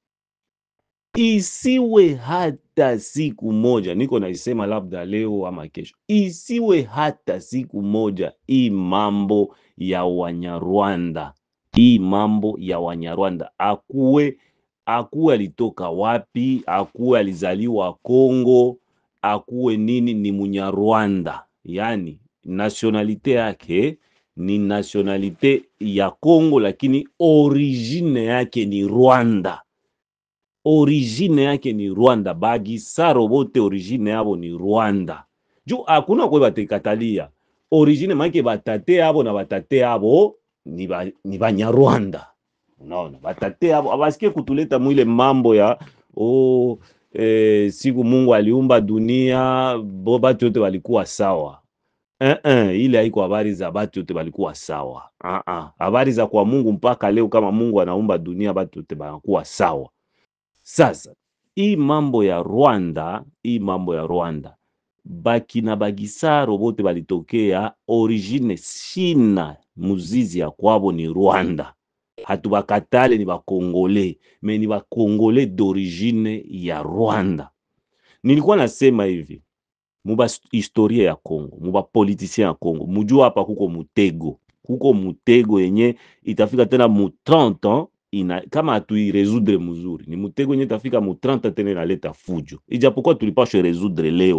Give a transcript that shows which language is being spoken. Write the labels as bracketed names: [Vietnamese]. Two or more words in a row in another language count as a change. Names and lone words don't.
[Swahili] Isiwe hata siku moja, niko naisema labda leo ama kesho, isiwe hata siku moja hii mambo ya Wanyarwanda, akuwe alitoka wapi, akuwe alizaliwa Kongo, akuwe nini, ni Munyarwanda, yani nationalite yake ni nationalite ya Kongo, lakini origine yake ni Rwanda. Bagisaro bote origine yabo ni Rwanda. Juu hakuna kwe batekatalia origine, maana batate yabo na batate yabo ni Banyarwanda. Unaona, batate yabo abasikie kutuleta mwile mambo ya siku Mungu aliumba dunia batu yote walikuwa sawa. Ile haiko habari za batu yote walikuwa sawa. Habari za kwa Mungu mpaka leo, kama Mungu anaumba dunia batu yote banakuwa sawa. Sasa hii mambo ya Rwanda, Bakina Bagisaro bote balitokea origine, sina muzizi ya kwabo ni Rwanda. Hatubakatale, ni bakongole, me ni bakongole d'origine ya Rwanda. Nilikuwa nasema hivi, muba historia ya Kongo, muba politicien ya Kongo, mujua hapa kuko mutego yenye itafika tena mu 30 ans, kama hatuiresoudre mzuri, ni mutego yenye itafika mu 30 tena inaleta fujo, ijapokuwa tulipaswa resoudre leo.